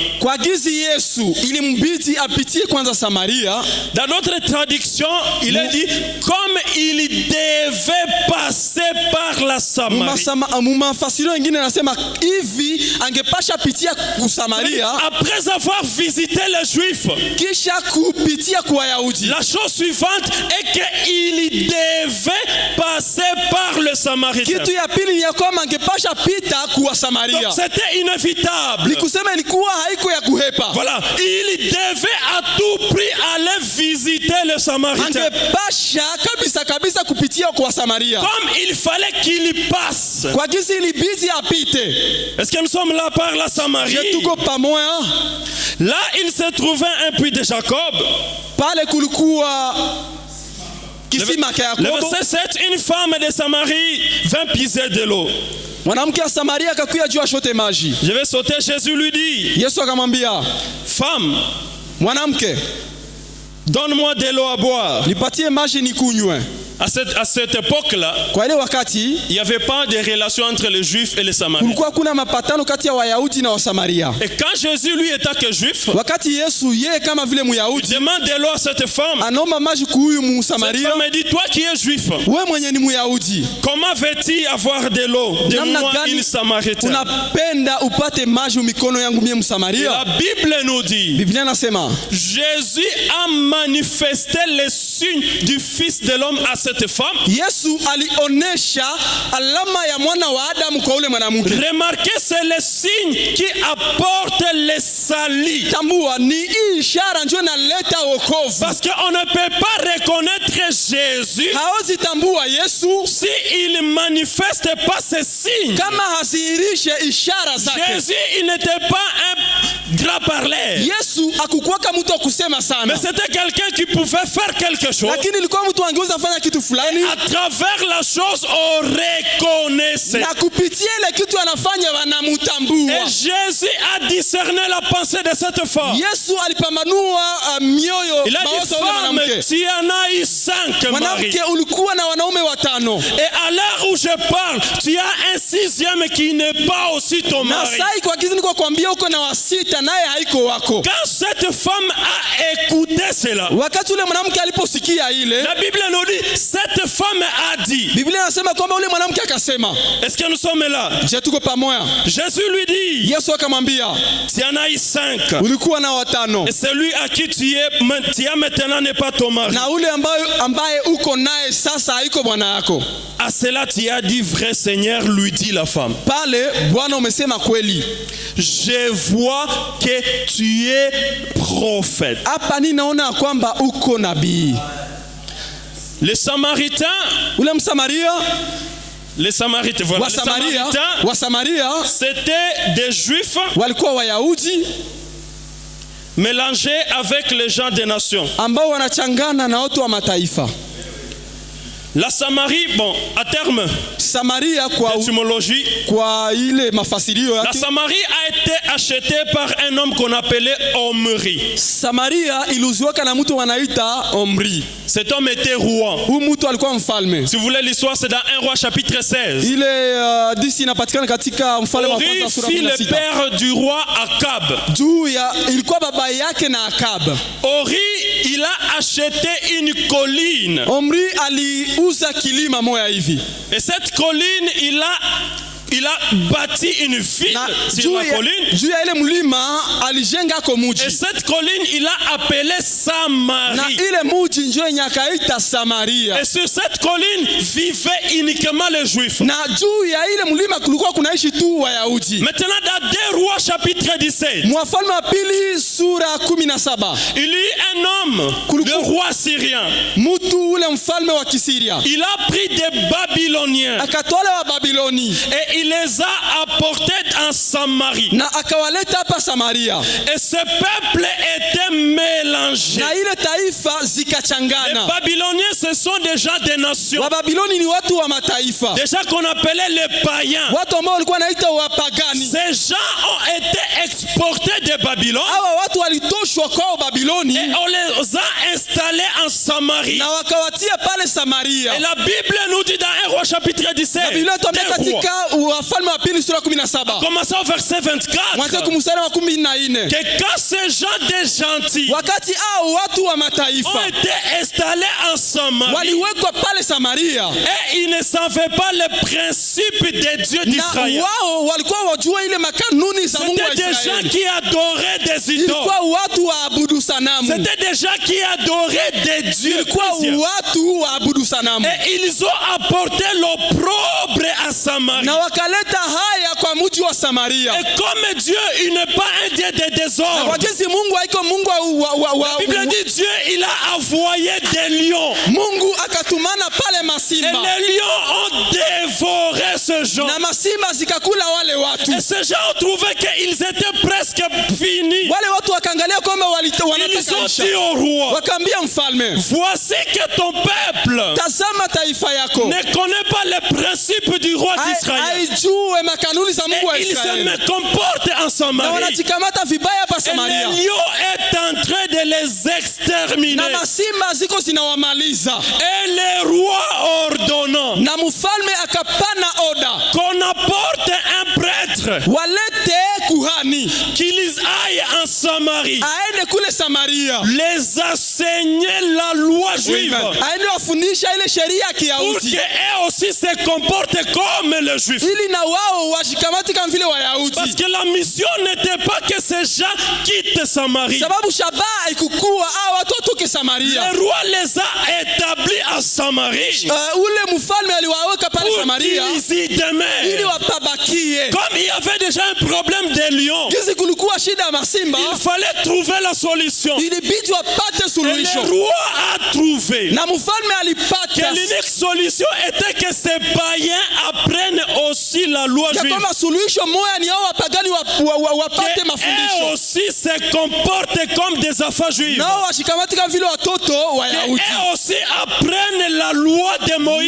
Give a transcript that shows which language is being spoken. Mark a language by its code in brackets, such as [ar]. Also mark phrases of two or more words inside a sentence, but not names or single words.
[sw] kwa gizi Yesu ilimbidi apitie kwanza Samaria. [fr] Dans notre traduction, il est dit comme il devait passer par la Samarie. [sw] Mumafasiro wengine nasema hivi angepasha pitia kusamaria [fr] Après avoir visité les Juifs, [sw] kisha kupitia kwa Wayahudi. [fr] la chose suivante est qu'il devait passer par le Samaritain. [sw] Kitu ya pili ni ya kwamba angepasha pita kuwa Samaria. [fr] Donc c'était inévitable. [sw] Ni kusema ilikuwa haiko ya kuhepa. [fr] Voilà, il devait à tout prix aller visiter le Samaritain. [sw] Angepasha kabisa kabisa kupitia kwa Samaria. [fr] Comme il fallait qu'il passe. [sw] Kwa gizi ilibidi apite. [fr] Est-ce que nous sommes là par la Samarie? [sw] Je tuko pamoja. [fr] Là, il se trouvait un puits de Jacob. [sw] Pale kulikuwa kisima cha [fr] Le [sw] Yakobo. [fr] verset 7, une femme de Samarie vint puiser de l'eau. [sw] Mwanamke wa Samaria akakuja juu ashote maji. [fr] Je vais sauter, Jésus lui dit, [sw] Yesu akamwambia, [fr] femme, [sw] mwanamke, [fr] donne-moi de l'eau à boire. [sw] nipatie maji nikunywe. [fr] À cette époque-là, [sw] Kwa ile wakati [fr] il n'y avait pas de relation entre les Juifs et les Samaritains. [sw] kulikuwa kuna mapatano kati ya Wayahudi na Wasamaria. [fr] Et quand Jésus, lui, étant que Juif, [sw] Wakati Yesu yeye kama vile [fr] il [sw] Myahudi [fr] demande de l'eau à cette femme. [sw] anaomba maji kuhuyu [fr] Cette [sw] Msamaria, [fr] femme dit, toi qui es Juif, [sw] wewe mwenye ni Myahudi, [fr] comment veux-tu avoir de l'eau de [sw] namna [fr] moi, [sw] gani [fr] une Samaritaine? [sw] unapenda upate maji mikono yangu mie [fr] Et [sw] Msamaria? [fr] la Bible nous dit, [sw] Biblia nasema [fr] Jésus a manifesté les signes du Fils de l'homme à cette femme. [sw] Yesu alionesha alama ya mwana wa Adamu kwa ule mwanamke. [fr] Remarquez, c'est le signe qui apporte le salut. [sw] Tambua ni hii ishara ndio inaleta wokovu. [fr] Parce qu'on ne peut pas reconnaître Jésus [sw] Hawezi tambua Yesu [fr] si il ne manifeste pas ces signes. [sw] kama hasihirishe ishara zake. [fr] Jésus, il n'était pas un grand parler. [sw] Yesu akukuwaka mtu wa kusema sana. [fr] Mais c'était quelqu'un qui pouvait faire quelque chose. [sw] Lakini ilikuwa mtu angeweza fanya kitu fulani. [fr] À travers la chose, on reconnaissait. [sw] Na kupitia ile kitu anafanya wanamtambua. [fr] Et Jésus a discerné la pensée de cette femme. [sw] Yesu alipambanua mioyo. [fr] Il a dit, femme, tu en as eu 5 maris. [sw] Mwanamke ulikuwa na wanaume 5. [fr] Et à l'heure où je parle, tu as un 6e qui n'est pas aussi ton mari. [sw] Na sai kwa kizi niko kuambia uko na wa 6 naye haiko wako. [fr] Quand cette femme a écouté cela, [sw] wakati ule mwanamke aliposikia ile, [fr] la Bible nous dit, cette femme a dit. [sw] Biblia inasema kwamba ule mwanamke akasema. [fr] Est-ce que nous sommes là? [sw] Je tuko pamoja. [fr] Jésus lui dit. [sw] Yesu akamwambia, [fr] tu en as eu 5. [sw] Ulikuwa na 5. [fr] Et celui à qui tu as maintenant n'est pas ton mari. [sw] Na ule ambaye uko naye sasa haiko bwana yako. [fr] À cela tu as dit, vrai Seigneur, lui dit la femme. [sw] Pale Bwana umesema kweli. [fr] Je vois que tu es prophète. [sw] Hapa ninaona kwamba uko nabii. [fr] Les Samaritains, [sw] ule Msamaria, [fr] les Samaritains, voilà, [sw] wa Samaria, [fr] c'était des Juifs [sw] walikuwa Wayahudi [fr] mélangés avec les gens des nations, [sw] ambao wanachangana na watu wa mataifa. [fr] La Samarie, bon, à terme, [sw] Samaria kwa [fr] étymologie, [sw] kwa ile mafasirio yake. [fr] La Samarie a été achetée par un homme qu'on appelait Omri. [sw] Samaria iliuziwaka na mtu wanaita Omri. [fr] Cet homme était roi. [sw] Huyu mtu alikuwa mfalme. [fr] Si vous voulez l'histoire, c'est dans 1 Roi chapitre 16. [sw] Ile disi inapatikana katika Mfalme wa kwanza sura 16. [fr] Ori fut le père du roi Akab. [sw] Ilikuwa baba yake na Akab. [fr] Ori, il a acheté une colline. [sw] Omri aliuza kilima moya hivi. [fr] Et cette colline, il a bâti une ville sur la colline. [sw] Juu ya ile mlima alijenga ko muji. [fr] Et cette colline, il a appelé Samarie. [sw] Na ile muji njo yenye akaita Samaria. [fr] Et sur cette colline vivaient uniquement les Juifs. [sw] Na juu ya ile mlima kulikuwa kunaishi tu Wayahudi. [fr] Maintenant dans 2 Rois chapitre 17. [sw] Wafalme wa pili sura 17. [fr] Il y eut un homme, le roi syrien. [sw] Mtu ule mfalme wa Kisiria. [fr] Il a pris des Babyloniens. [sw] Akatwala wa Babiloni. [fr] Et il les a apportés en Samarie. [sw] Na akawaleta hapa Samaria. [fr] Et ce peuple était mélangé. [sw] Na ile taifa zikachangana. [fr] Les Babyloniens, ce sont des gens des nations. [sw] Wa Babiloni ni watu wa mataifa. [fr] Des gens qu'on appelait les païens. [sw] Watu ambao walikuwa wanaita wapagani. [fr] Ces gens ont été exportés de Babylone. [sw] Hawa watu walitoshwa kwa Babiloni. [fr] Et on les a installés en Samarie. [sw] Na wakawatia pale Samaria. [fr] Et la Bible nous dit dans 1 Roi chapitre 17. La Bible [sw] tuambia katika Wafalme wa pili sura 17. [fr] Commençons au verset 24. [sw] Mwanzo kumstari wa 14. [fr] Que quand ces gens des gentils [sw] wakati hao watu wa mataifa [fr] ont été installés en Samarie, [sw] waliwekwa pale Samaria, [fr] et ils ne savaient pas les principes des dieux d'Israël. [sw] Na wao walikuwa wajua ile makanuni za Mungu wa Israeli. [fr] C'était des gens qui adoraient des idoles. [sw] Ilikuwa watu waabudu sanamu. [fr] C'était des gens qui adoraient des dieux. [sw] Ilikuwa watu waabudu sanamu. [fr] Et ils ont apporté l'opprobre à Samarie. [sw] Na wakaleta haya kwa mji wa Samaria. [fr] Et comme Dieu, il n'est pas un Dieu de désordre. [sw] Na wakati Mungu haiko Mungu [fr] la Bible dit Dieu, il a envoyé des lions. [sw] Mungu akatumana pale masimba. [fr] Et les lions ont dévoré ce gens. [sw] Na masimba zikakula wale watu. [fr] Et ces gens ont trouvé qu'ils étaient presque finis. [sw] Wale watu wakaangalia kwamba [fr] ils ont dit au roi, [sw] wakaambia mfalme, [fr] voici que ton peuple [sw] tazama taifa yako [fr] ne connaît pas les principes du roi d'Israël. [sw] Haijue makanuni za Mungu wa Israeli. [fr] Il se comporte en Samarie. [sw] Na wanajikamata vibaya pa Samaria. [fr] Et les lions est en train de les exterminer. [sw] Na masimba ziko zinawamaliza. [fr] Et le roi ordonnant, [sw] na mfalme akapana oda, [fr] qu'on apporte un prêtre, [sw] walete kuhani, [fr] qu'ils aillent en Samarie, [sw] aende kule Samaria, [fr] les enseigner la loi juive, [sw] aende wafundisha ile sheria ya Kiyahudi, [fr] pour que eux aussi se comportent comme les Juifs. [sw] Ili na wao washikamati kama vile Wayahudi. [fr] Parce que la mission n'était pas que ces gens quittent Samarie. [sw] Sababu shabaha ikukua hao watu watoke Samaria. [fr] Le roi les a établis à Samarie [sw] ule mfalme aliwaweka pale [fr] pour [sw] Samaria [fr] qu'ils y demeurent. [sw] ili wapabakie. [fr] Comme il y avait déjà un problème des lions, [sw] Kizi kulikuwa shida ya masimba, [fr] il fallait trouver la solution. [sw] ilibidi wapate [fr] Et [sw] suluhisho. [fr] le roi a trouvé [sw] Na mfalme [fr] que [sw] alipata [fr] l'unique solution était que ces païens apprennent aussi la loi [sw] ya [fr] juive. [sw] kwamba suluhisho moja ni hao wapagani wapate [fr] Eux [sw] mafundisho. [fr] aussi se comportent comme des enfants juifs. [sw] Nao washikamati kama vile watoto wa Yahudi. [fr] Eux aussi apprennent la loi de Moïse.